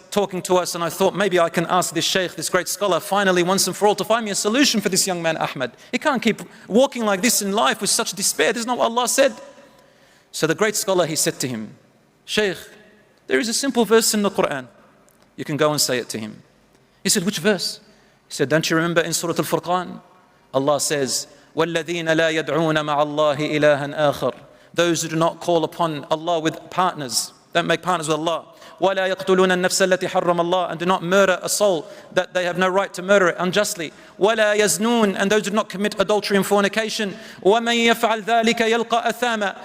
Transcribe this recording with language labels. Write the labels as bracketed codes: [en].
[en] talking to us, and I thought maybe I can ask this sheikh, this great scholar, finally once and for all to find me a solution for this young man Ahmed. He can't keep walking like this in life with such despair. This is not what Allah said. So the great scholar, he said to him, Sheikh, there is a simple verse in the Quran. You can go and say it to him. He said, which verse? He said, don't you remember in Surah Al-Furqan? Allah says, [ar] وَالَّذِينَ لَا يَدْعُونَ مَعَ اللَّهِ إِلَهًا آخَرَ. [en] Those who do not call upon Allah with partners, don't make partners with Allah. [ar] وَلَا يَقْتُلُونَ النَّفْسَ الَّتِي حَرَّمَ اللَّهُ. [en] And do not murder a soul that they have no right to murder it unjustly. [ar] وَلَا يَزْنُونَ. [en] And those who do not commit adultery and fornication. [ar] وَمَنْ يَفْعَلْ ذَلِكَ يَلْقَى أَثَامًا.